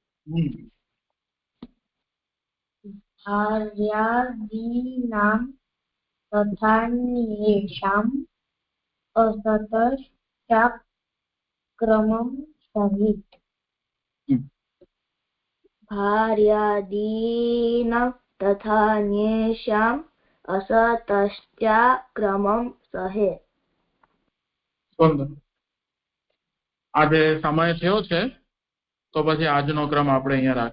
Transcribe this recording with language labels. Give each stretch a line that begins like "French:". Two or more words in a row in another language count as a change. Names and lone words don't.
Sanskrit: भार्यादीनां तथा न्येषाम् असतश्चाक्रमं सहित। भार्यादीनां तथा न्येषाम् असतश्चाक्रमं सहित।
Gujarati: સુંદર. આજે સમય થયો છે તો પછી આજનો ક્રમ આપણે અહીંયા રાખીએ.